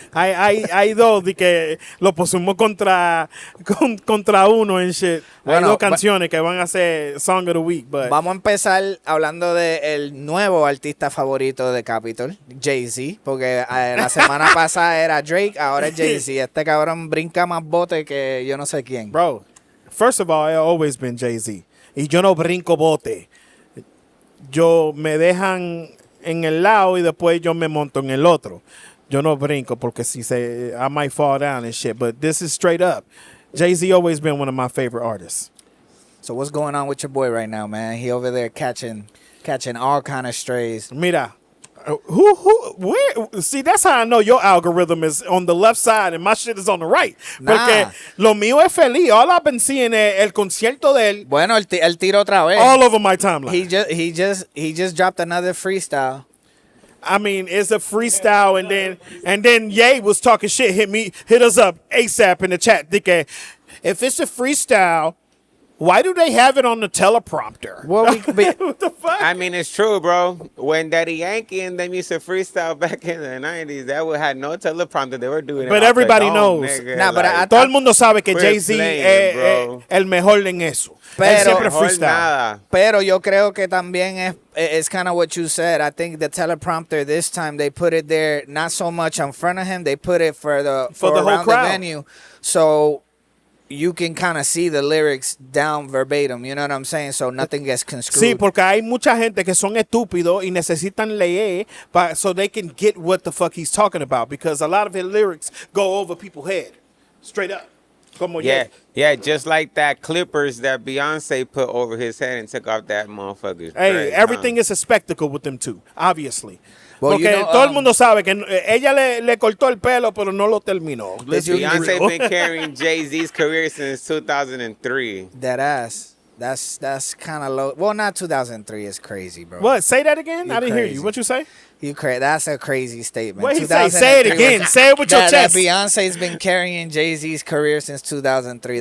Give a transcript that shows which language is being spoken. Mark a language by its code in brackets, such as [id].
[es] Hay dos de que lo pusimos contra uno en shit. Bueno, hay dos canciones que van a ser Song of the Week. But vamos a empezar hablando del nuevo artista favorito de Capiitol, Jay-Z. Porque la semana pasada era Drake, ahora es Jay-Z. Este cabrón brinca más bote que yo no sé quién. [en] Bro, first of all, I've always been Jay-Z. [es] Y yo no brinco bote. Yo me dejan en el lado y después yo me monto en el otro. Yo no brinco porque [en] I might fall down and shit. But this is straight up. Jay-Z always been one of my favorite artists. So what's going on with your boy right now, man? He over there catching all kind of strays. [es] Mira, [en] where? See, that's how I know your algorithm is on the left side and my shit is on the right. [es] Porque lo mío es feliz. [en] All I've been seeing [es] es el concierto de él. Bueno, el tiro otra vez. [en] All over my timeline. He just dropped another freestyle. I mean, it's a freestyle, and then Ye was talking shit. Hit us up ASAP in the chat. Dike, if it's a freestyle, why do they have it on the teleprompter? Well, what the fuck? I mean, it's true, bro. When Daddy Yankee and them used to freestyle back in the 90s, that had no teleprompter. They were doing it. But everybody knows. Nah, but [es] todo el mundo sabe que Jay-Z es el mejor en eso. Él siempre freestyle. Pero yo creo que también [en] it's kind of what you said. I think the teleprompter this time, they put it there not so much in front of him. They put it for the whole around crowd. The venue. So you can kind of see the lyrics down verbatim, you know what I'm saying? So nothing gets construed. [es] Sí, porque hay mucha gente que son estúpidos y necesitan leer [en] so they can get what the fuck he's talking about, because a lot of his lyrics go over people's head. Straight up. [es] Como [en] yeah, just like that Clippers that Beyonce put over his head and took off that motherfucker's Hey, everything is a spectacle with them two, obviously. Well, [es] porque todo el mundo sabe que ella le cortó el pelo, pero no lo terminó. [en] Beyonce been carrying Jay-Z's career since 2003. That ass. That's kind of low. Well, not 2003. It's crazy, bro. What? Say that again? I didn't hear you. Crazy. What you say? You crazy. That's a crazy statement. What he say? Say it again. Say it with your chest. That Beyonce's been carrying Jay-Z's career since 2003.